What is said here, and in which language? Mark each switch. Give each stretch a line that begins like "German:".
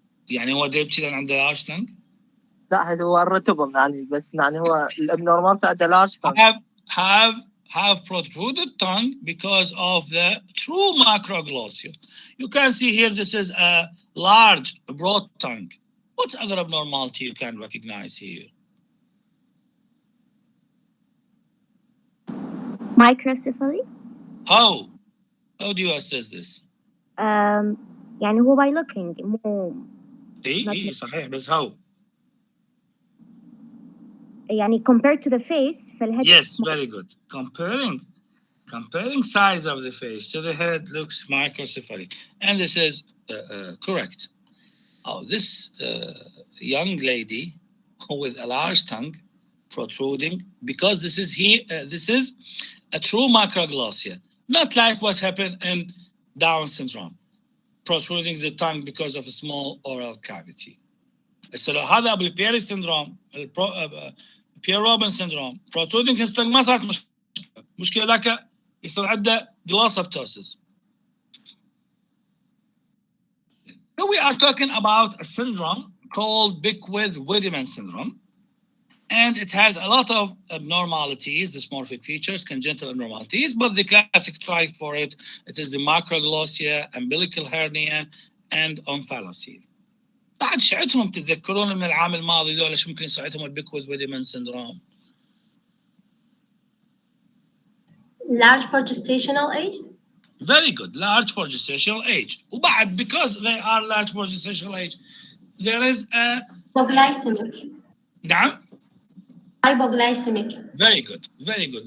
Arabic: يعني هو ده يبتدي عنده
English: large tongue؟
Arabic: لا هذا هو الرتبم يعني بس يعني هو الابنورمال عنده
English: large tongue. Have protruded tongue because of the true macroglossia. You can see here this is a large broad tongue. What other abnormality you can recognize here? Microcephaly. How do you assess this?
Arabic: يعني هو
English: by looking
Arabic: مو ايه صحيح بس how?
English: يعني compared to the face فالhead. Yes, very good. Comparing size of the face to the head looks microcephaly, and this is correct. Oh, this young lady with a large tongue protruding, because this is a true macroglossia, not like what happened in Down syndrome, protruding the tongue because of a small oral cavity.
Arabic: So هذا ابو Pierre syndrome, Pierre syndrome,
English: protruding his tongue
Arabic: ما صارت مشكلة ذاك يصير عنده glossoptosis.
English: So we are talking about a syndrome called Beckwith-Wiedemann syndrome, and it has a lot of abnormalities, dysmorphic features, congenital abnormalities, but the classic type for it is the macroglossia, umbilical hernia, and omphalocele.
Arabic: بعد شعتهم تتذكرون من العام الماضي ذولا شو ممكن يصعدهم البيكويث-ويدمان syndrome.
English: Large for gestational age? Very good, large for gestational age.
Arabic: وبعد
English: because they are large for gestational age, there is a Hypoglycemic.
Arabic: نعم.
English: Hypoglycemic. Very good, very good.